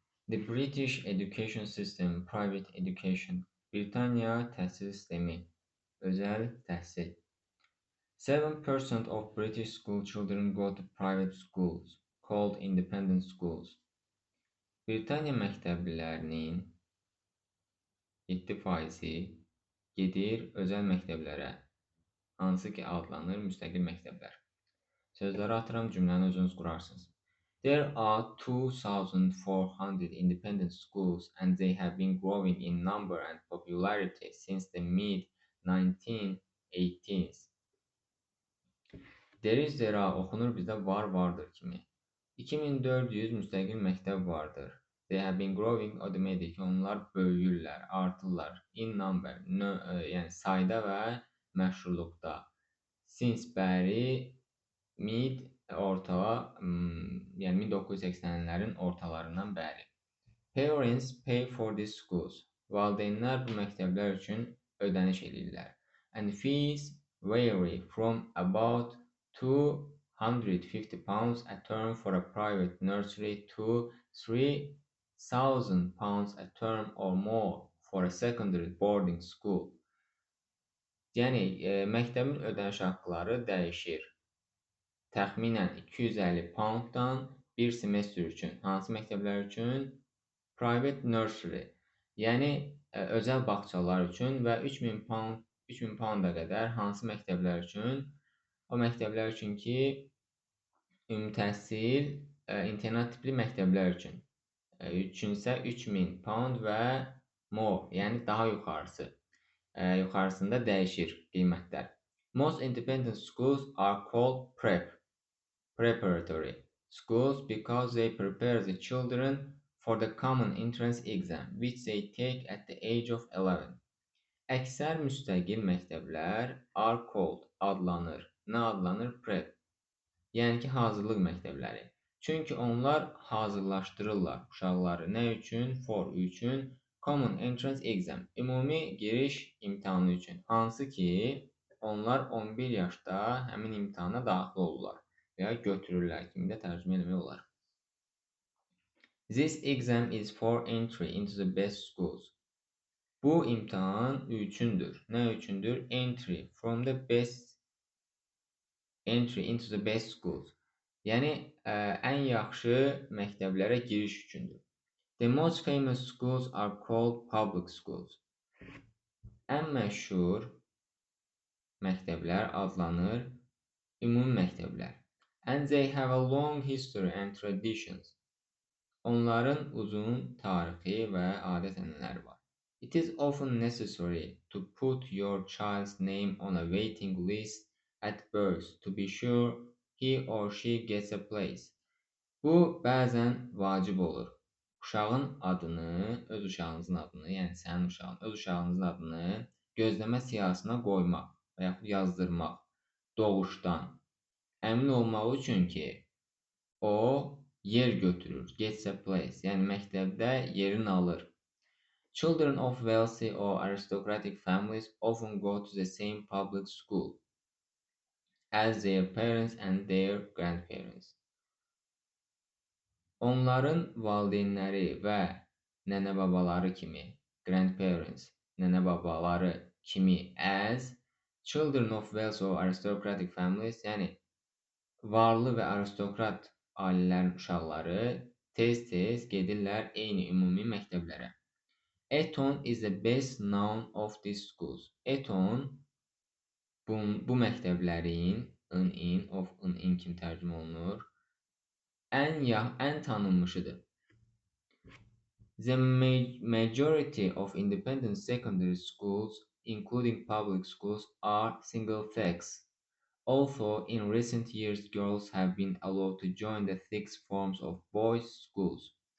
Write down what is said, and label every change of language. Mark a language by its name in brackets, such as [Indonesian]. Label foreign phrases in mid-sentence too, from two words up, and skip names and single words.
[English] The British education system, private education. [Azerbaijani] Britanya təhsil sistemi, özəl təhsil. [English] 7% of British school children go to private schools, called independent schools. [Azerbaijani] Britaniya məktəblilərinin 7%-i gedir özəl məktəblərə, hansı ki adlanır müstəqil məktəblər. Sözləri atıram, cümləni özünüz qurarsınız. [English] There are 2,400 independent schools and they have been growing in number and popularity since the mid-1980s. There is there [Azerbaijani] oxunur bizdə vardır kimi. 2400 müstəqil məktəb vardır. [English] They have been growing [Azerbaijani] o deməkdir ki, onlar böyüyürlər, artırlar. [English] In number, [Azerbaijani] yəni sayda və məşhurluqda. Since bəri, mid, orta, yəni 1980-lərin ortalarından bəri. [English] Parents pay for these schools. [Azerbaijani] Valideynlər bu məktəblər üçün ödəniş edirlər. [English] And fees vary from about £250 a term for a private nursery to £3,000 a term or more for a secondary boarding school. [Azerbaijani] Yəni, məktəbin ödəniş haqqları dəyişir. Təxminən 250 pounddan bir semestr üçün. Hansı məktəblər üçün? [English] Private nursery, [Azerbaijani] yəni özəl bağçalar üçün və 3000 pounda qədər hansı məktəblər üçün? O məktəblər üçün ki, ümumi təhsil, internat tipli məktəblər üçün. Üçünsə 3000 pound və more, yəni daha yuxarısı. Yuxarısında dəyişir qiymətlər. [English] Most independent schools are called preparatory schools because they prepare the children for the common entrance exam, which they take at the age of 11. [Azerbaijani] Əksər müstəqil məktəblər [English] are called, [Azerbaijani] adlanır. Nə adlanır? Prep. Yəni ki, hazırlıq məktəbləri. Çünki onlar hazırlaşdırırlar uşaqları. Nə üçün? For üçün. [English] Common entrance exam. [Azerbaijani] Ümumi giriş imtahanı üçün. Hansı ki, onlar 11 yaşda həmin imtahana daxil olurlar. Və ya götürürlər kimi də tərcümə eləmək olar. [English] This exam is for entry into the best schools. [Azerbaijani] Bu imtahan üçündür. Nə üçündür? [English] Entry into the best schools. [Azerbaijani] Yəni, ən yaxşı məktəblərə giriş üçündür. [English] The most famous schools are called public schools. [Azerbaijani] Ən məşhur məktəblər adlanır ümumi məktəblər. [English] And they have a long history and traditions. [Azerbaijani] Onların uzun tarixi və adət-ənənələri var. [English] It is often necessary to put your child's name on a waiting list at birth to be sure he or she gets a place. [Azerbaijani] Bu bəzən vacib olur. Uşağın adını, öz uşağınızın adını, yəni sənin uşağın, öz uşağınızın adını gözləmə siyahısına qoymaq və yaxud yazdırmaq doğuşdan. Əmin olmaq üçün ki, o yer götürür, [English] gets a place, [Azerbaijani] yəni məktəbdə yerini alır. [English] Children of wealthy or aristocratic families often go to the same public school as their parents and their grandparents. [Azerbaijani] Onların valideynləri və nənə-babaları kimi, grandparents, nənə-babaları kimi [English] as children of wealthy or aristocratic families, [Azerbaijani] yəni varlı və aristokrat ailələrin uşaqları tez-tez gedirlər eyni ümumi məktəblərə. [English] Eton is the best known of these schools. [Azerbaijani] Eton bu məktəblərin in kimi tərcümə olunur. Ən tanınmışıdır. [English] The majority of independent secondary schools, including public schools, are single-sex. Although in recent years girls have been allowed to join the sixth forms of boys' schools.